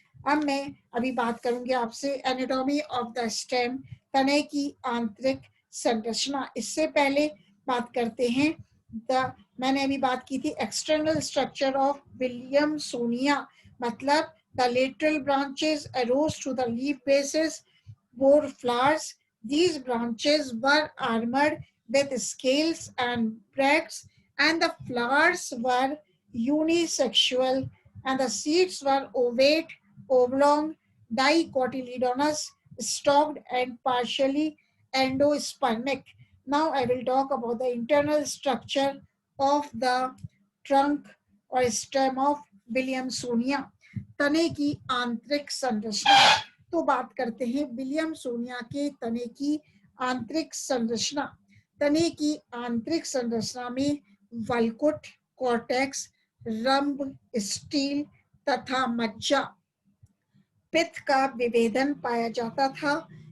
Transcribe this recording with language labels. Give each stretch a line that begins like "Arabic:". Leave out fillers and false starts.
Hindi: अब मैं अभी बात करूंगी आपसे
English: anatomy of the stem,
Hindi: तने की आंतरिक संरचना। इससे पहले बात करते हैं मैंने अभी बात की थी
English: external structure of
Hindi: विलियमसोनिया।
English: मतलब the lateral branches arose to the leaf bases bore flowers. These branches were armored with scales and bracts, and the flowers were unisexual, and the seeds were ovate, oblong, dicotyledonous, stalked, and partially endospermic. Now I will talk about the internal structure of the trunk or stem of Williamsonia.
Hindi: तने की आंतरिक संरचना। तो बात करते हैं विलियमसोनिया के तने की आंतरिक संरचना। तने की आंतरिक संरचना में वल्कुट, कॉर्टेक्स, रंभ, स्टील तथा मज्जा पित्त का विभेदन पाया जाता था।